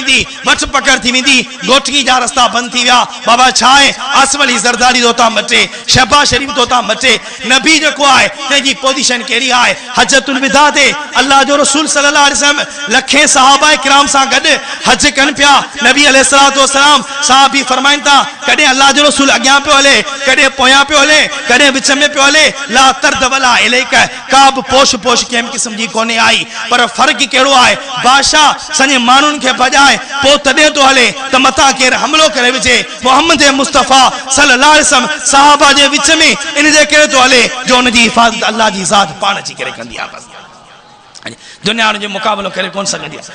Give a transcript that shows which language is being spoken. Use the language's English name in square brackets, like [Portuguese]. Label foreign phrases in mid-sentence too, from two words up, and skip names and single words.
[Sindhi] थी वेंदी गोठगी जा रस्ता बंदि थी विया बाबा छा आहे आसिफ अली ज़रदारी तो था मटे शहबाज शरीफ तो था मटे नबी जेको आहे तंहिंजी पोजीशन कहिड़ी आहे हजतुल विदा ते अल्लाह जो रसूल [Arabic] صلى الله عليه وسلم [Sindhi] लखे सहाबा किराम सां गॾु हज कनि पिया नबी [Arabic] عليه الصلاة والسلام [Sindhi] साहबी फरमाइनि था कॾहिं अल्लाह जो रसूल अॻियां पियो हले कॾहिं पोयां पियो हले कॾहिं विच में पियो हले [Arabic] لا طرد ولا إليك [Sindhi] का बि पोश कंहिं क़िस्म जी कोन्हे आई पर फ़र्क़ु कहिड़ो आहे बादशाह सॼे माण्हुनि खे भॼाए पोइ तॾहिं थो हले त मथां केरु हमिलो करे विझे मोहम्मद मुस्तफ़ा [Arabic] صلى الله عليه وسلم [Sindhi] सहाबा जे विच में इन जे करे थो हले जो उनजी हिफ़ाज़त अल्लाह जी ज़ात पाण अची करे कंदी आहे दुनिया जो मुक़ाबलो करे कोन सघंदी आहे।